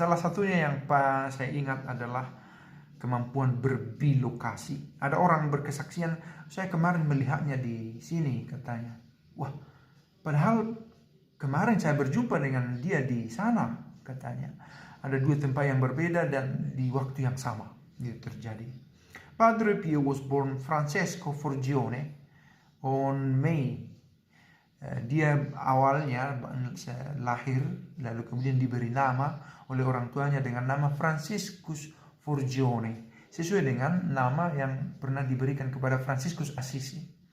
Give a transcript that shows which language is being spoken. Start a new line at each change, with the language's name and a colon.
Indonesian: Salah satunya yang saya ingat adalah kemampuan berbilokasi. Ada orang berkesaksian, saya kemarin melihatnya di sini, katanya. Wah, padahal kemarin saya berjumpa dengan dia di sana, katanya. Ada dua tempat yang berbeda dan di waktu yang sama itu terjadi.
English: Padre Pio was born Francesco Forgione on May.
Indonesian: Dia awalnya lahir, lalu kemudian diberi nama oleh orang tuanya dengan nama Franciscus Forgione, sesuai dengan nama yang pernah diberikan kepada Fransiskus Assisi.